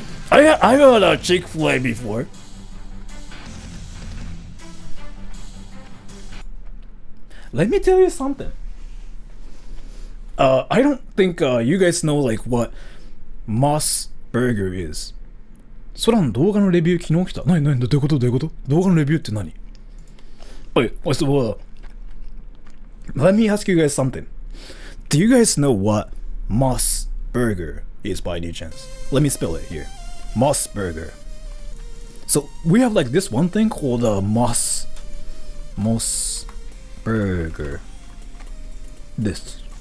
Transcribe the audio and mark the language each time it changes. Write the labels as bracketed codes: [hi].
[en] I had a Chick-fil-A before. Let me tell you something. I don't think you guys know like what Moss Burger is. [ja] 空の動画のレビュー昨日来た。何どういうこと動画のレビューって何？ [en] Wait, first of all, let me ask you guys something. Do you guys know what Moss burger is by any chance? Let me spell it here. Moss burger. So we have like this one thing called Moss burger. This.